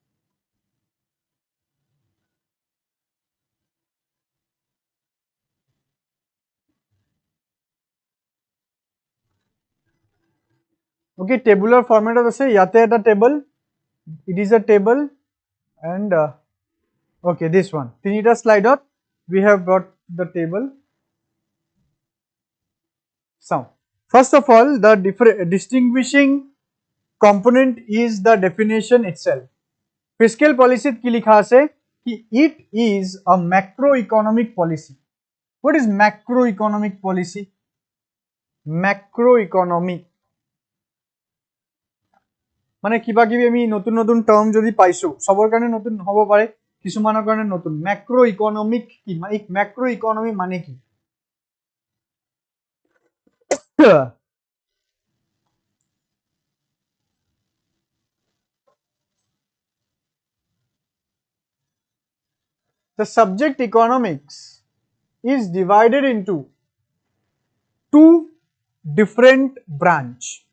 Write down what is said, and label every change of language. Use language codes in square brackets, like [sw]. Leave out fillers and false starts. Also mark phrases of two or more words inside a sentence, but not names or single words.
[en] Okay, tabular format আছে, [as] ইয়াতে এটা [en] table, it is a table, and okay, this one tinita slide we have brought the table. So first of all, the distinguishing component is the definition itself. Fiscal policy [as] কি লিখা আছে, [en] it is a macroeconomic policy. What is macroeconomic policy? [as] Macroeconomic মানে কিবা কিবি আমি নতুন নতুন টার্ম যদি পাইছো, সবৰ কাৰণে নতুন হ'ব পাৰে, কিছুমানৰ কাৰণে নতুন। ম্যাক্রোইকোনমিক কি, মানে ম্যাক্রোইকোনমি মানে কি? [en] The subject economics is divided into two different branch.